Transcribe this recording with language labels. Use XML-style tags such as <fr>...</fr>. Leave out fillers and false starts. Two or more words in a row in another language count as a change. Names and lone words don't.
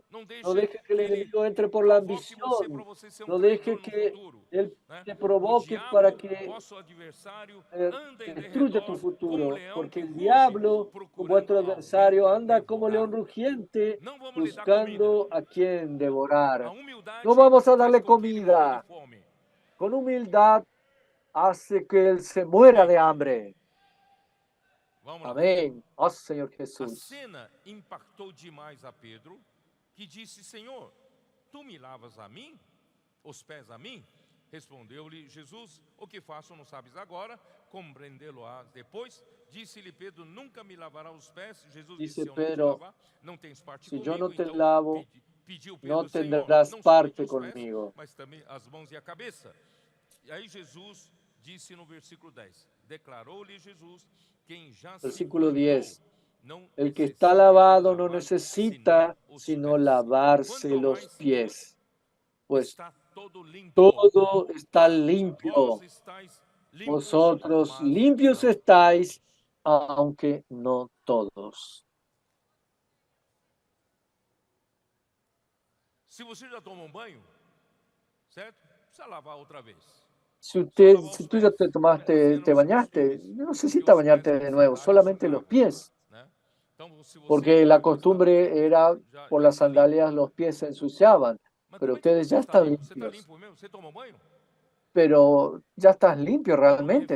<es>No deje que el enemigo entre por la ambición. No deje que él te provoque para que destruya tu futuro. Porque el diablo, vuestro adversario, anda como león rugiente buscando a quien devorar. No vamos a darle comida. Con humildad hace que él se muera de hambre.</es> <pt>Amém. Ó Senhor Jesus. A cena impactou demais a Pedro, que disse: Senhor, tu me lavas a mim, os pés a mim? Respondeu-lhe Jesus: o que faço não sabes agora, compreendê-lo-ás depois. Disse-lhe Pedro: nunca me lavará os pés. Jesus disse: se eu não te lavar, não tens parte comigo.</pt> <es>Si yo no te lavo,</es> <pt>pediu Pedro,</pt> <es>no tendrás parte conmigo.</es> <pt>Mas também as mãos e a cabeça. E aí Jesus disse no versículo 10, declarou-lhe Jesus: quem já</pt> <es>versículo 10. El que está lavado no necesita sino lavarse los pies, pues todo está limpio. Vosotros limpios estáis, aunque no todos.</es> <pt>Se você já tomou banho, certo? Precisa lavar outra vez.</pt> <es>Si tú ya te bañaste, no necesitas bañarte de nuevo, solamente los pies. Porque la costumbre era, por las sandalias, los pies se ensuciaban. Pero ustedes ya están limpios. Pero ya estás limpio realmente.</es>